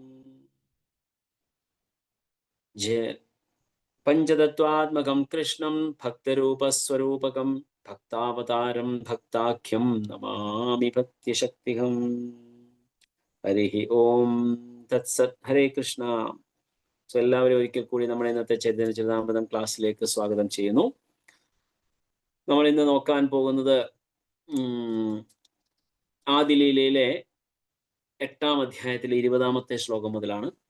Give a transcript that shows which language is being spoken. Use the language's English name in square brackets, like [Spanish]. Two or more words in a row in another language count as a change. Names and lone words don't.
[Sanskrit] जय पंचतत्वात्मकं कृष्णं भक्तरूपस्वरूपकं भक्तावतारं भक्ताख्यं नमामि भक्तिशक्तिहं। हरिः ओम तत्सत्। हरे कृष्ण. [Malayalam] സോ എല്ലാവരും ഒരിക്കൽ കൂടി നമ്മുടെ ഇന്നത്തെ ചൈതന്യ ചരിതാമൃതം ക്ലാസ്സിലേക്ക് സ്വാഗതം ചെയ്യുന്നു. നമ്മൾ ഇന്ന് നോക്കാൻ പോകുന്നത് ആദിലീലയിലെ 8-ാം അധ്യായത്തിലെ 20-ാമത്തെ ശ്ലോകം മുതലാണ്.